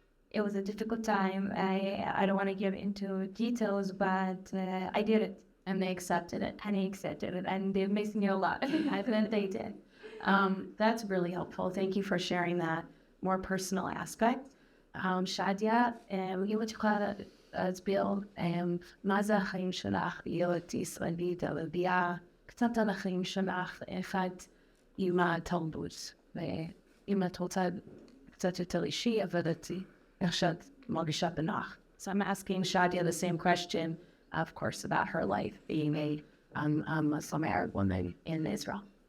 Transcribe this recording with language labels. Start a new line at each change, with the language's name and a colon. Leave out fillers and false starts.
English: It was a difficult time. I don't want to get into details, but I did it. And they accepted it. And they missed me a lot. I think they did. That's really helpful. Thank you for sharing that more personal aspect.
Hebrew: Shadya, אם את יכולה להסביר מה זה החיים שלך להיות ישראלית, ולביאה קצת על החיים שלך, אחד עם התרבות, ואם את רוצה קצת יותר אישי, אבל איך שאת מרגישה בנוח.
English: So I'm asking Shadya the same question, of course, about her life being a Muslim Arab woman in Israel.